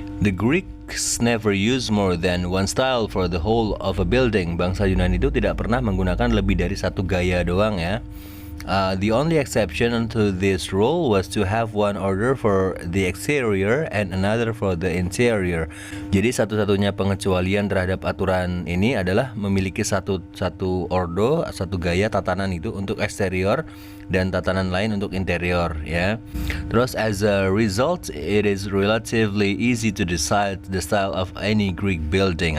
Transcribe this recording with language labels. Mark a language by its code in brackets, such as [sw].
[en] The Greeks never use more than one style for the whole of a building. [id] Bangsa Yunani itu tidak pernah menggunakan lebih dari satu gaya doang ya. [en] The only exception to this rule was to have one order for the exterior and another for the interior. [id] Jadi satu-satunya pengecualian terhadap aturan ini adalah memiliki satu ordo, satu gaya tatanan itu untuk eksterior dan tatanan lain untuk interior ya. [en] Terus as a result, it is relatively easy to decide the style of any Greek building.